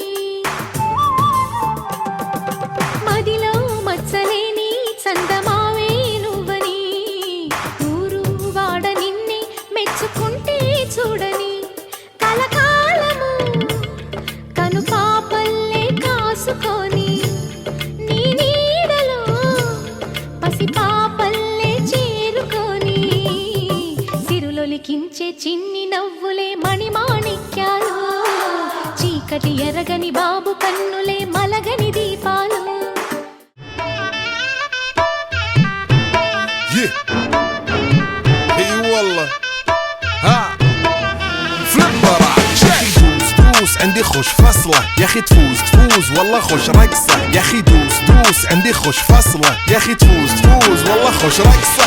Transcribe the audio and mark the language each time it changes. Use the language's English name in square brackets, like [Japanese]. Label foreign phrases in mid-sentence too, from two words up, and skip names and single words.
[Telugu] మదిలో మచ్చలేని చందమావే నువ్వని ఊరు వాడ నిన్నే మెచ్చుకుంటే చూడని కలకాలము కను పాపల్లే కాసుకొని నీ నీడలో పసిపాపల్లే సిరులొలికించే చిన్ని నవ్వులే మణిమాణిక్యాలు చీకటి ఎరగని బాబు కన్నులే మలగని దీపాలు [Arabic] اي والله ها عندي خوش فصلة يا اخي تفوز والله خوش رقصة يا اخي دوس عندي خوش فصلة يا اخي تفوز والله خوش رقصة.